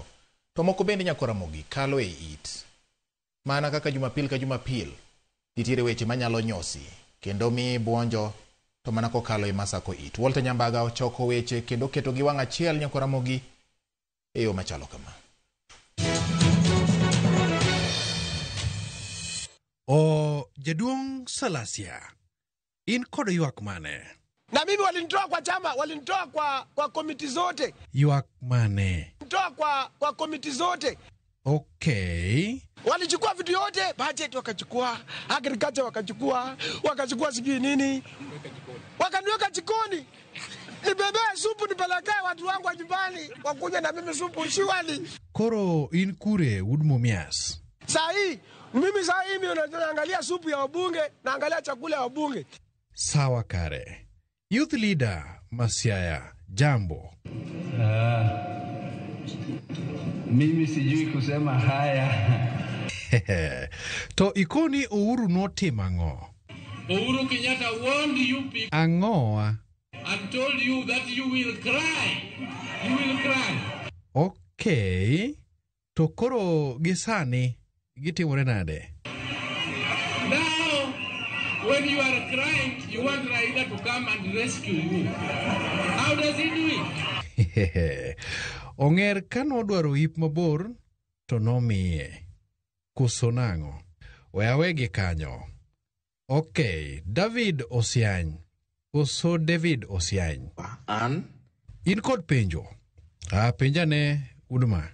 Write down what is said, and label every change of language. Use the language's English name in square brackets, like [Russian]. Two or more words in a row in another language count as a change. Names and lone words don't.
[Luo (Kenya and Tanzania)] To moko bende nyakora mogi kalo e it. Mana kaka Jumapil ka Jumapil nitiere weche manyalo nyosi kendo mi bwonjo to mana kokalo e masako it. Walter Nyambaga ochoko weche kendo keto gi wang' achiel nyakora mogi e yo machalo kama. Jaduong Salasia, in kod ywak mane? [Swahili] Na mimi walinitoa kwa chama, walinitoa kwa komiti zote. [Luo (Kenya and Tanzania)] Ywak mane? [Swahili] Walinitoa kwa komiti zote. Okay. Walichukua vitu yote, budget wakachukua, agriculture wakachukua sijui nini. Wakaniweka jikoni. Nibebee supu nipelekee watu wangu wa nyumbani, wakunywe na mimi supu shiwali. [Luo (Kenya and Tanzania)] Koro in kure Mumias? [Swahili] Mimi naangalia supu ya wabunge, naangalia chakula ya wabunge. [Luo (Kenya and Tanzania)] Sawa kare. [English] Youth leader [Luo (Kenya and Tanzania)] Masiaya, [Swahili] jambo. Mimi sijui kusema haya. [Luo (Kenya and Tanzania)] To ikoni Uhuru notimo ang'o? [English] Uhuru Kenyatta warned you people [Luo (Kenya and Tanzania)] Ang'o? [English] and told you that you will cry. You will cry. Okay. [Luo (Kenya and Tanzania)] To koro gisani gitimore nade? [English] Now, when you are crying, you want Raila to come and rescue you. How does he do it? [Luo (Kenya and Tanzania)] Onger kanodwaro ip mabor to nomiye. Koso nang'o? Wegi kanyo. Okay, David Osiany. Koso David Osiany. An? In kod penjo. Penjane Uduma.